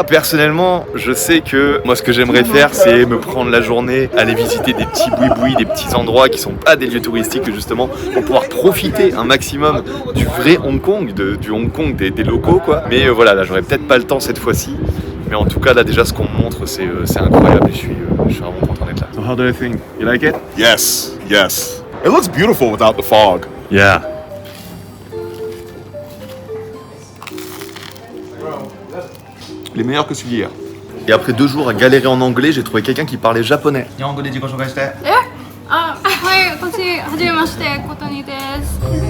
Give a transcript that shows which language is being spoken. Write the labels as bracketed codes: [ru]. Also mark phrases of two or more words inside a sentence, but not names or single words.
[fr] Personnellement, je sais que moi, ce que j'aimerais faire, c'est me prendre la journée, aller visiter des petits boui-boui, des petits endroits qui sont pas des lieux touristiques, justement, pour pouvoir profiter un maximum du vrai Hong Kong, du Hong Kong des locaux, quoi. Mais voilà, là, j'aurais peut-être pas le temps cette fois-ci. Mais en tout cas, là, déjà, ce qu'on me montre, c'est incroyable et je suis vraiment content d'être là. [en] So how do you think? You like it? Yes, yes. It looks beautiful without the fog. Yeah. [fr] Les meilleurs que celui d'hier. Et après 2 jours à galérer en anglais, j'ai trouvé quelqu'un qui parlait japonais. [ja] あ、はい、私、はじめまして、ことにです。